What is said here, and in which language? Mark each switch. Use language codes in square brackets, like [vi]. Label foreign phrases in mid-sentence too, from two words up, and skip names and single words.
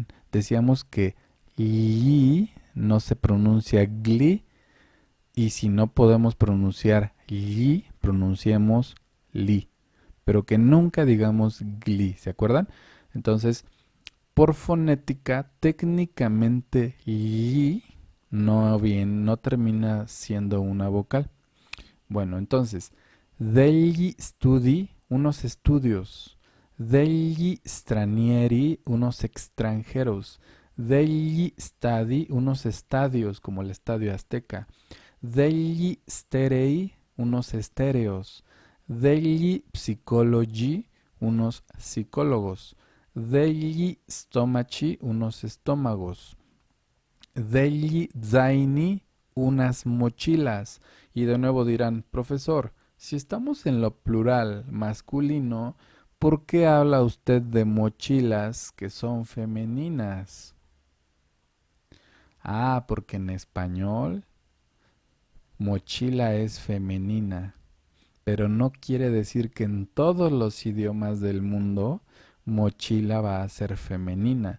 [es] Decíamos que li no se pronuncia gli y si no podemos pronunciar li, pronunciemos li. Pero que nunca digamos gli, ¿se acuerdan? Entonces, por fonética, técnicamente li no termina siendo una vocal. Bueno, entonces, [it] degli studi, [es] unos estudios, [it] degli stranieri, [es] unos extranjeros, [it] degli stadi, [es] unos estadios, como el Estadio Azteca, [it] degli sterei, [es] unos estéreos, [it] degli psicologi, [es] unos psicólogos, [it] degli stomaci, [es] unos estómagos, [it] degli zaini, [es] unas mochilas. Y de nuevo dirán, profesor, si estamos en lo plural masculino, ¿por qué habla usted de mochilas que son femeninas? Ah, porque en español mochila es femenina, pero no quiere decir que en todos los idiomas del mundo mochila va a ser femenina.